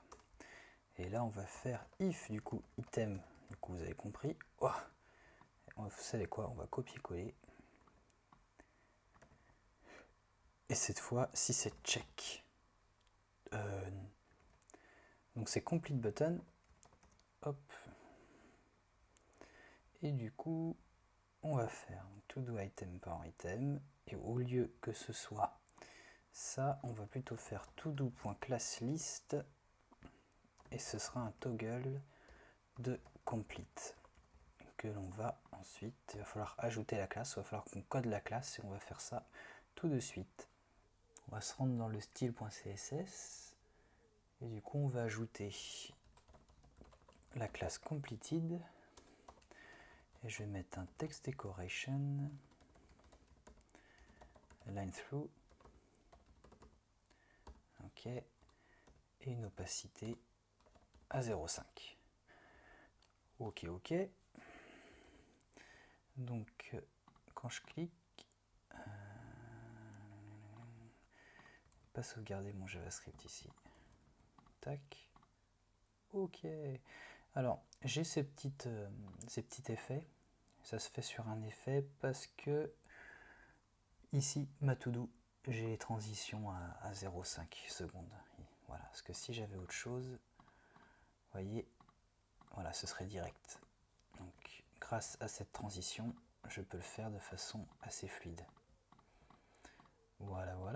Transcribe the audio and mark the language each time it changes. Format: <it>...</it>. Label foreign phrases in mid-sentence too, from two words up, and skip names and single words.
<fr>Et là, on va faire if, du coup, item, du coup, vous avez compris. Oh, vous savez quoi, on va copier-coller. Et cette fois, si c'est check, donc c'est</fr> <en>complete button,</en> <fr>hop. Et du coup, on va faire</fr> <en>to do item</en> <fr>par item. Et au lieu que ce soit ça, on va plutôt faire</fr> <en>to do.</en> <fr>classList. Et ce sera un toggle de complete que l'on va ensuite, il va falloir ajouter la classe, il va falloir qu'on code la classe et on va faire ça tout de suite. On va se rendre dans le style.css et du coup on va ajouter la classe completed et je vais mettre un</fr> <en>text decoration, line through,</en> <fr>ok, et une opacité à 0,5. Ok, ok. Donc quand je clique, pas sauvegarder mon JavaScript ici. Tac. Ok. Alors, j'ai ces petits effets. Ça se fait sur un effet parce que ici, ma to-do, j'ai les transitions à 0,5 secondes. Voilà, parce que si j'avais autre chose, vous voyez, voilà, ce serait direct. Donc, grâce à cette transition, je peux le faire de façon assez fluide. Voilà, voilà.</fr>